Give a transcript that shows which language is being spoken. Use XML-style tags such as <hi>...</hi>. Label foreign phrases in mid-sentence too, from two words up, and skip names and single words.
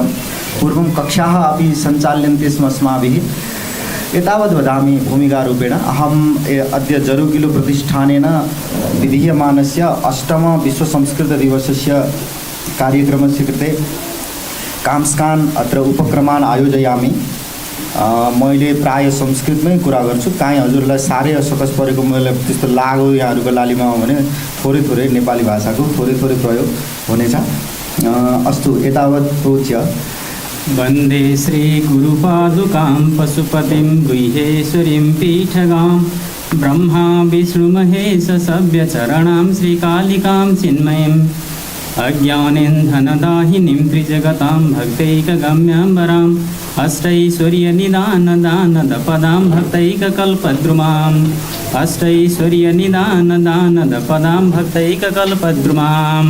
<sa>पूर्वं कक्षाः अपि सञ्चाल्यन्ते स्म अस्माभिः। एतावद् वदामि भूमिकारूपेण। अहम् अद्य जरुगिलु प्रतिष्ठानेन विधीयमानस्य अष्टम विश्वसंस्कृतदिवसस्य कार्यक्रमस्य कृते कांस्कान् अत्र उपक्रमान् आयोजयामि।</sa> <ne>मैले प्राय संस्कृतमै कुरा गर्छु। काहीँ हजुरलाई साह्रै असकस परेको मैले त्यस्तो लाग्यो यहाँहरूको लालीमा हो भने थोरै थोरै नेपाली भाषाको थोरै थोरै प्रयोग हुनेछ।</ne> <sa>अस्तु, एतावत् प्रोच्य वन्दे श्रीगुरुपादुकां पशुपतिं गुह्येश्वरीं पीठगां ब्रह्मा विष्णुमहेश सव्यचरणां श्रीकालिकां चिन्मयीम् अज्ञानेन्धनदाहिनीं त्रिजगतां भक्तैकगम्याम्बराम् अष्टैश्वर्यनिदानदानदपदां भक्तैककल्पद्रुमाम् अष्टैश्वर्यनिदानदानदपदां भक्तैककल्पद्रुमाम्।</sa>